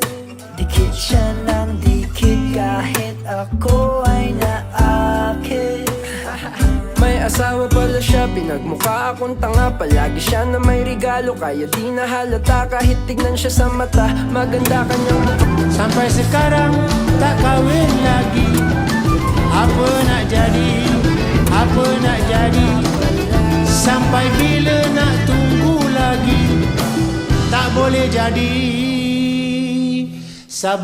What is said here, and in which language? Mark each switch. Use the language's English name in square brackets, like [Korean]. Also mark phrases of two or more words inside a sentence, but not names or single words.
[Filipino] Dikit siya ng dikit kahit ako ay naakit. May asawa pala siya, pinagmukha akong tanga. Palagi siya na may regalo, kaya di nahalata kahit tignan siya sa mata. Maganda kanyang mukha. [Malay] Sampai sekarang tak kahwin lagi. Apa nak jadi? Apa nak jadi? Sampai bila nak tunggu lagi? Tak boleh jadi.